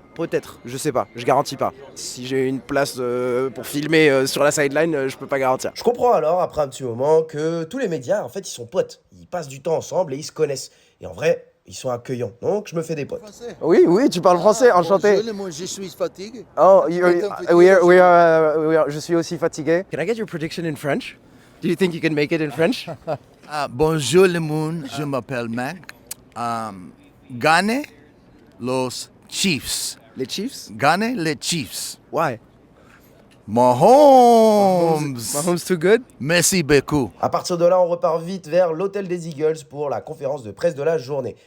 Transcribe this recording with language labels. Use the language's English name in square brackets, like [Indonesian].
[French] Peut-être, je sais pas, je garantis pas. Si j'ai une place pour filmer sur la sideline, je peux pas garantir. Je comprends alors, après un petit moment, que tous les médias, en fait, ils sont potes. Ils passent du temps ensemble et ils se connaissent. Et en vrai, ils sont accueillants. Donc, je me fais des potes. Oui, oui, tu parles français, enchanté. Bonjour, moi, je suis fatigué. Oh, je suis aussi fatigué. [English] Can I get your prediction in French? Do you think you can make it in French? [French] Bonjour le monde, je m'appelle Mac. Gagne los Chiefs. Les Chiefs? Gagne les Chiefs. [English] Why? Mahomes. Mahomes too good? [French] Merci beaucoup. À partir de là, on repart vite vers l'hôtel des Eagles pour la conférence de presse de la journée.